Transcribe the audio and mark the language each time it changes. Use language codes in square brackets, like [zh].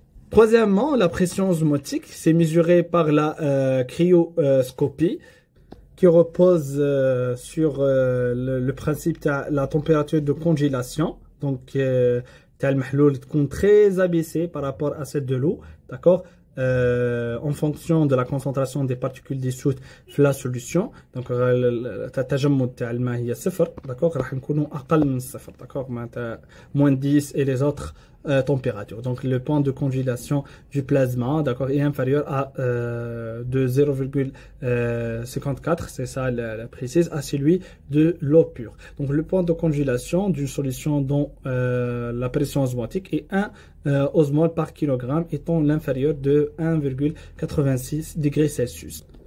[fr] Troisièmement, la pression osmotique, c'est mesuré par la cryoscopie qui repose sur le principe de la température de congélation. Donc, [ar] تاع المحلول تكون [fr] très abaissé par rapport à celle de l'eau, d'accord, en fonction de la concentration des particules dissoutes [ar] في [fr] la solution. [ar] Donc التجمد تاع الماء هي صفر, d'accord, راح نكونوا أقل من الصفر, d'accord, معناتها [fr] moins 10 et les autres températures. Donc le point de congélation du plasma, d'accord, est inférieur à de 0,54, c'est ça la précise, à celui de l'eau pure. Donc le point de congélation d'une solution dont la pression osmotique est 1 osmol par kilogramme étant l'inférieur de 1,86 degrés Celsius.